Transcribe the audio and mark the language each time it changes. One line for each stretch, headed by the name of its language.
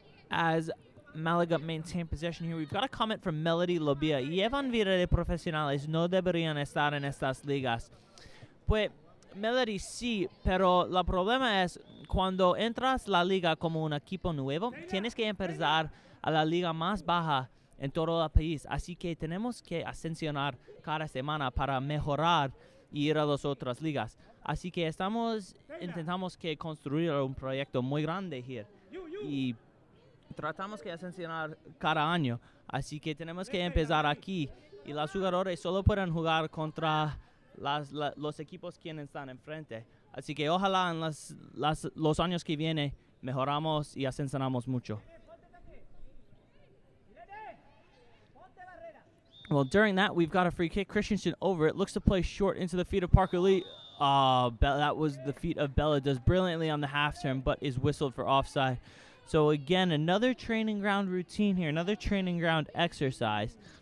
English: As Malaga maintain possession here, we've got a comment from Melody Lobia.
Spanish: Llevan vida de profesionales, no deberían estar en estas ligas. Pues, Melody, sí, pero el problema es cuando entras la liga como un equipo nuevo, tienes que empezar a la liga más baja en todo el país. Así que tenemos que ascensionar cada semana para mejorar y ir a las otras ligas. Así que intentamos que construir un proyecto muy grande here. Y tratamos que ascensionar cada año, así que tenemos que empezar aquí. Y los jugadores solo pueden jugar contra los equipos quienes están enfrente. Así que ojalá en los años que vienen mejoramos y ascensionamos mucho.
English: Well, during that, we've got a free kick. Christensen over it. Looks to play short into the feet of Parker Lee. That was the feet of Bella. Does brilliantly on the half turn, but is whistled for offside. So again, another training ground routine here, another training ground exercise.